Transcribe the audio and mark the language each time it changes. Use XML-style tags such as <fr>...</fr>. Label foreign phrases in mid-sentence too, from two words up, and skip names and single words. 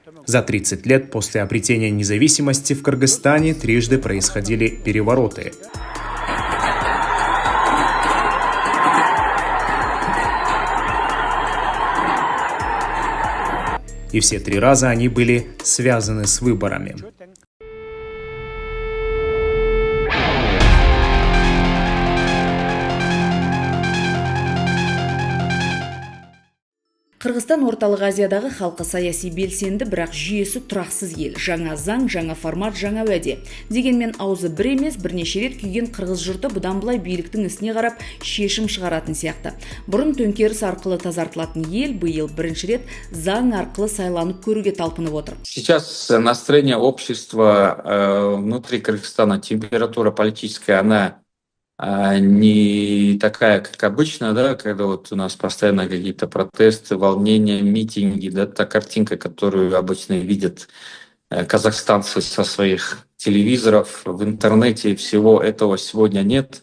<ru>За 30 лет после обретения независимости в Кыргызстане трижды происходили перевороты. И все 3 раза они были связаны с выборами.</ru> <kk>Қырғызстан орталық Азиядағы халқы саяси белсенді, бірақ жүйесі тұрақсыз ел. Жаңа заң, жаңа формат, жаңа уәде. Дегенмен аузы бір емес, бірнеше рет күйген қырғыз жұрты бұдан былай биліктің ісіне қарап шешім шығаратын сияқты. Бұрын төңкеріс арқылы тазартылатын ел биыл бірінші рет заң арқылы сайланып көруге талпынып отыр.</kk> <ru>Сейчас настроение общества внутри Кыргызстана, температура политическая, она не такая, как обычно, да, когда вот у нас постоянно какие-то протесты, волнения, митинги, да, та картинка, которую обычно видят казахстанцы со своих телевизоров, в интернете, всего этого сегодня нет.</ru>